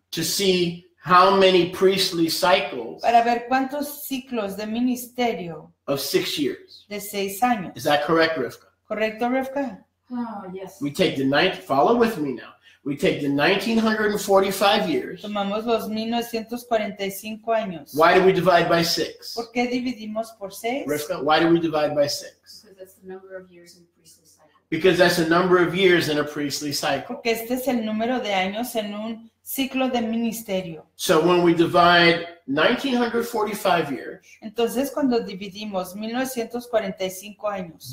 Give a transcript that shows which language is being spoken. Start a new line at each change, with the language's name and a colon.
English: To see how many priestly cycles
Spanish: para ver cuántos ciclos de ministerio
English: of 6 years.
Spanish: de 6 años.
English: Is that correct, Rivka?
Spanish: ¿Correcto, Rivka?
English: Oh, yes. We take follow with me now. We take the 1,945 years.
Spanish: Tomamos los 1945 años.
English: Why do we divide by 6?
Spanish: ¿Por qué dividimos por 6?
English: Rivka, why do we divide by 6? Because that's the number of years in the priestly cycle. Because that's a number of years in a priestly cycle.
Spanish: Porque este es el número de años en un ciclo de ministerio.
English: So when we divide 1,945 years
Spanish: Entonces, cuando dividimos 1945 años